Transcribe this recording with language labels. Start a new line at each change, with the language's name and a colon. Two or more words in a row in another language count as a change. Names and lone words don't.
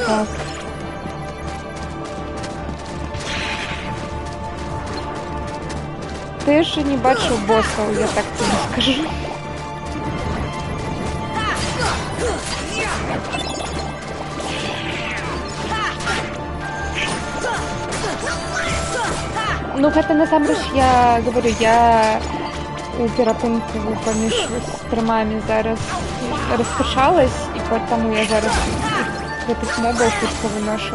Ukrainian: Ти ж не бачив босів, я так тобі скажу. Ну,
Belarusian: гэта насамрэч, я говорю, я у перапынку паміж стрымамі зараз раскачалась, і потому я зараз гэтых мобаў хутка выношу.